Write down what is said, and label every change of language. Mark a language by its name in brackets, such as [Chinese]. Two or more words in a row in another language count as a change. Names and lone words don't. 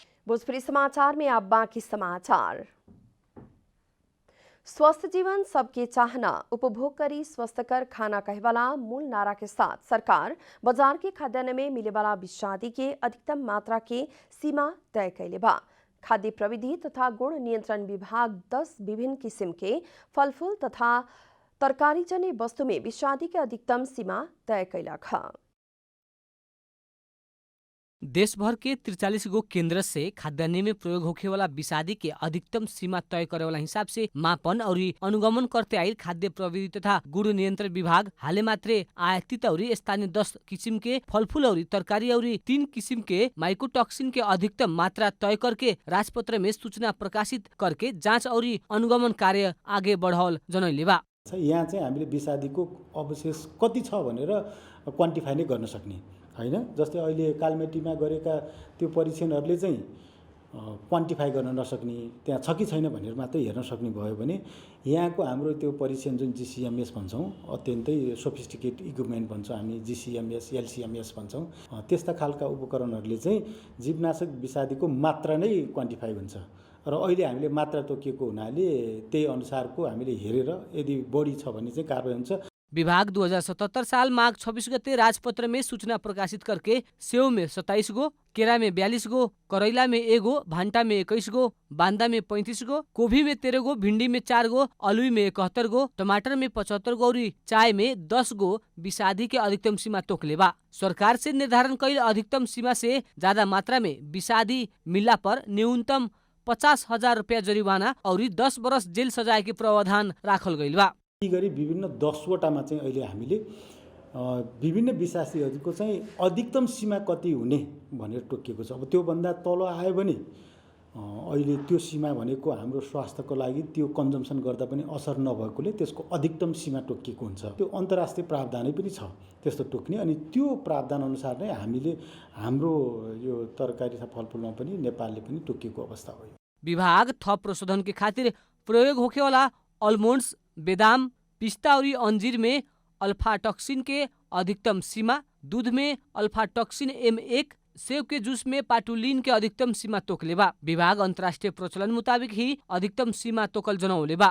[Bhojpuri] भोजपुरी समाचार में अब बाकी समाचार। स्वस्थ जीवन सबके चाहना, उपभोग करी स्वस्थकर खाना कहवाला मूल नारा के साथ सरकार बाजार के खाद्यान्न में मिले वाला विषादी के अधिकतम मात्रा के सीमा तय कैले बा। खाद्य प्रविधि तथा गुण नियंत्रण विभाग 10 विभिन्न किस्म के फलफूल तथा तरकारी जन्य वस्तु में विषादी के अधिकतम सीमा तय कैलक है। देशभर के 43 गो केंद्र से खाद्यान्न में प्रयोग होखे वाला विषादी के अधिकतम सीमा तय करे वाला हिसाब से मापन और अनुगमन करते आयल खाद्य प्रविधि तथा गुण नियंत्रण विभाग हाले मात्रे आयातित और स्थानीय 10 किस्म के फलफूल और तरकारी और 3 किस्म के माइकोटॉक्सिन के अधिकतम मात्रा तय करके राजपत्र में सूचना प्रकाशित करके जाँच और अनुगमन कार्य आगे बढ़ावल जनैले बा। [Nepali] यहाँ चाहिँ हामीले विषादीको अवशेष कति छ भनेर क्वान्टिफाई नै गर्न सक्ने हैन। जस्तै अहिले कालमेटीमा गरेका त्यो परीक्षणहरूले चाहिँ क्वान्टिफाई गर्न नसक्ने, त्यहाँ छ कि छैन भनेर मात्रै हेर्न सक्ने भयो भने यहाँको हाम्रो त्यो परीक्षण जुन जीसीएमएस भन्छौँ, अत्यन्तै [English] sophisticated equipment [Nepali] भन्छौँ हामी, जीसीएमएस एलसीएमएस भन्छौँ, त्यस्ता खालका उपकरणहरूले चाहिँ जीवनाशक विषादीको मात्रा नै क्वान्टिफाई हुन्छ। र अहिले हामीले मात्रा तोकिएको हुनाले त्यही अनुसारको हामीले हेरेर यदि बढी छ भने चाहिँ कारबाही हुन्छ। [Bhojpuri] विभाग 2077 साल माघ 26 गते राजपत्र में सूचना प्रकाशित करके सेव में 27 गो, केरा में 42 गो, करैला में 1 गो, भान्टा में 21 गो, बांदा में 35 गो, गोभी में 13 गो, भिंडी में 4 गो, अलुई में 71 गो, टमाटर में 75 गो और चाय में 10 गो विषादी के अधिकतम सीमा तोकले बा। सरकार से निर्धारण कैल अधिकतम सीमा से ज्यादा मात्रा में विषादी मिलला पर न्यूनतम 50,000 रुपया जरिवाना और 10 वर्ष जेल सजाय के प्रावधान राखल गइल बा। [Nepali] यी गरी विभिन्न 10 वटामा चाहिँ अहिले हामीले विभिन्न विषादीहरूको चाहिँ अधिकतम सीमा कति हुने भनेर तोकिएको छ। अब त्यो भन्दा तल आयो भने अहिले त्यो सीमा भनेको हाम्रो स्वास्थ्यको लागि त्यो कन्जम्सन गर्दा पनि असर नभएकोले त्यसको अधिकतम सीमा तोकिएको हुन्छ। त्यो अन्तर्राष्ट्रिय प्रावधानै पनि छ त्यस्तो तोक्ने, अनि त्यो प्रावधान अनुसार नै हामीले हाम्रो यो तरकारी तथा फलफुलमा पनि नेपालले पनि तोकिएको अवस्था हो। [Bhojpuri] विभाग थप प्रशोधन के खातिर प्रयोग होखे वाला अलमोन्ड्स, बेदाम, पिस्ता और अंजीर में अल्फाटॉक्सिन के अधिकतम सीमा, दूध में अल्फाटॉक्सिन M1, सेब के जूस में पाटुलिन के अधिकतम सीमा तोकले बा। विभाग अंतर्राष्ट्रीय प्रचलन मुताबिक ही अधिकतम सीमा तोकल जनौले बा।